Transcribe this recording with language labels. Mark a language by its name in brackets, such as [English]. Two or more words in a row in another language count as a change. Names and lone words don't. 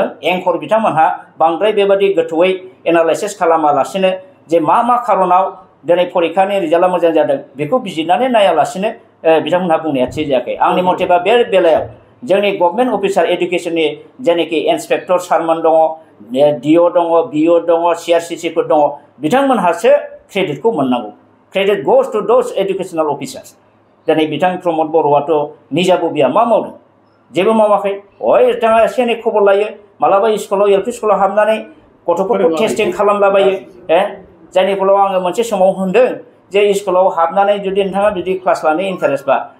[Bodo] एंकर बिथांमोनहा बांद्राय बेबादि गोथौयै एनालाइसिस खालामालासिनो जे मा खारनाव दिनै परिखानि रिजाल्टआ मोजां जादों बेखौ बिजिरनानै नायालासिनो बिथांमोनहा बुंनाया थि जायाखै आंनि मथेबा बे बेलायाव जोंनि [English] government officer [Bodo] एडुकेशननि जेनाखि इन्सपेक्टर सारमोन दङ DO दङ BO दङ CRCCफोर दङ बिथांमोनहासो क्रेडिटखौ मोननांगौ [English] credit goes to those educational officers [Bodo] दिनै बिथां प्रमद बर'आथ' निजा बबिया मा मावदों जेबो मावाखै बिथाङा एसे एनै खबर लायो मालाबा स्कुलाव LP स्कुलाव हाबनानै गथ'फोरखौ टेस्टिं खालामलाबायो जायनि फलाव आङो मोनसे समाव होनदों जे स्कुलाव हाबनानै जुदि नोंथाङा बिदि क्लास लानो इन्टारेस्टबा